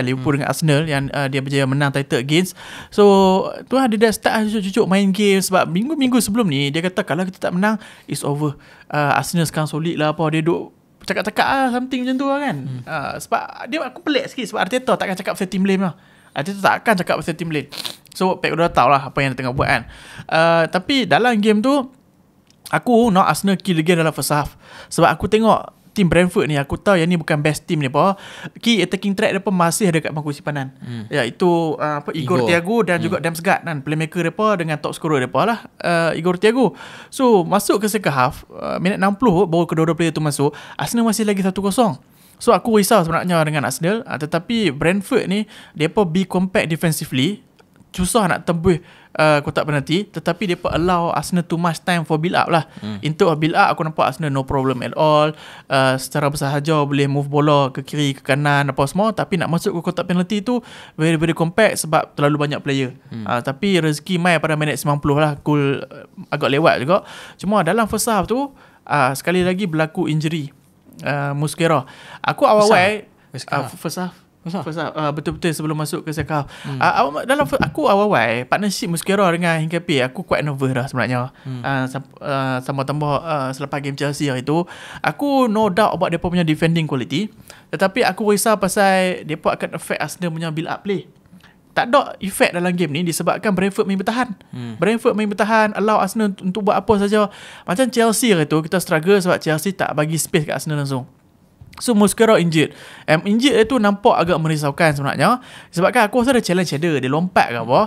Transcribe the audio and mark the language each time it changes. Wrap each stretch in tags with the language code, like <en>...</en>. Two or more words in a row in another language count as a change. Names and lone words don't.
<ms>Liverpool dengan Arsenal yang dia berjaya menang</ms> <en>title against.</en> <ms>So tu lah dia dah start cucuk main game sebab minggu-minggu sebelum ni dia kata kalau kita tak menang</ms> <en>it's over.</en> <ms>Arsenal sekarang solid lah apa, dia duk cakap-cakap something macam tu lah kan. Sebab aku pelik sikit sebab Arteta takkan cakap pasal</ms> <en>team blame</en> <ms>lah. Arteta tak akan cakap pasal</ms> <en>team blame.</en> <ms>So Pep dah tahu lah apa yang dia tengah buat kan. Tapi dalam game tu aku nak Arsenal</ms> <en>kill again</en> <ms>dalam</ms> <en>first half.</en> <ms>Sebab aku tengok team Brentford ni, aku tahu yang ni bukan</ms> <en>best team</en> <ms>ni apa.</ms> <en>Key attacking track</en> <ms>depa masih ada kat bangku simpanan. Iaitu Igor Thiago dan juga Damsgaard kan, playmaker depa dengan top scorer depa lah, Igor Thiago. So masuk ke</ms> <en>second half,</en> <ms>minit 60 baru kedua-dua player tu masuk, Arsenal masih lagi 1-0. So aku risau sebenarnya dengan Arsenal, tetapi Brentford ni depa</ms> <en>be compact defensively,</en> <ms>susah nak tembus kotak penalti, tetapi depa</ms> <en>allow Arsenal too much time for build up</en> <ms>lah. Into</ms> <en>build up</en> <ms>aku nampak Arsenal</ms> <en>no problem at all.</en> <ms>Secara bersahaja boleh move bola ke kiri ke kanan apa semua, tapi nak masuk ke kotak penalti tu</ms> <en>very very compact</en> <ms>sebab terlalu banyak player. Tapi rezeki mai pada minit 90 lah, goal agak lewat juga. Cuma dalam</ms> <en>first half</en> <ms>tu sekali lagi berlaku injury Mosquera. Aku awal-awal</ms> <en>first half</en> <ms>betul-betul sebelum masuk ke</ms> <en>second half.</en> <ms>Dalam aku awal-awal partnership Mosquera dengan Hincapié, aku</ms> <en>quite nervous</en> <ms>dah sebenarnya. Tambah selepas game Chelsea hari tu, aku</ms> <en>no doubt about</en> <ms>depa punya</ms> <en>defending quality,</en> <ms>tetapi aku risau pasal depa akan affect Arsenal punya</ms> <en>build up play.</en> <ms>Tak ada effect dalam game ni disebabkan Brentford main bertahan. Brentford main bertahan, allow Arsenal untuk buat apa saja. Macam Chelsea hari tu kita struggle sebab Chelsea tak bagi space kat Arsenal langsung. So Mosquera injured. Injured itu nampak agak merisaukan sebenarnya. Sebabkan aku rasa ada challenge ada, dia lompat ke apa.</ms>